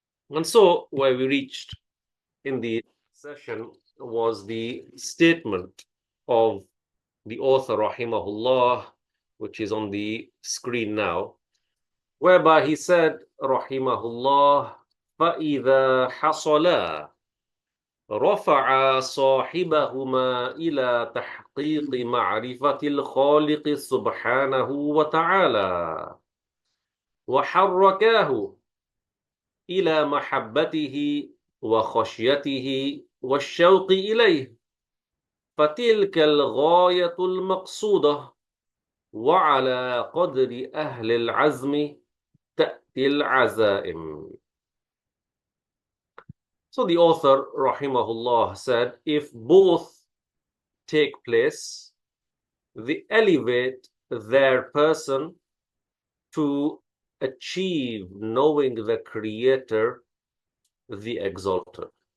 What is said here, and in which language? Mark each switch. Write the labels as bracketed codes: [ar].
[en] And so where we reached in the session was the statement of the author rahimahullah, which is on the screen now, whereby he said rahimahullah, [ar] فَإِذَا حَصَلَا رفع صاحبهما إلى تحقيق معرفة الخالق سبحانه وتعالى وحركاه إلى محبته وخشيته والشوق إليه، فتلك الغاية المقصودة، وعلى قدر أهل العزم تأتي العزائم. [en] So the author, rahimahullah, said, if both take place, they elevate their person to achieve knowing the Creator, the Exalted.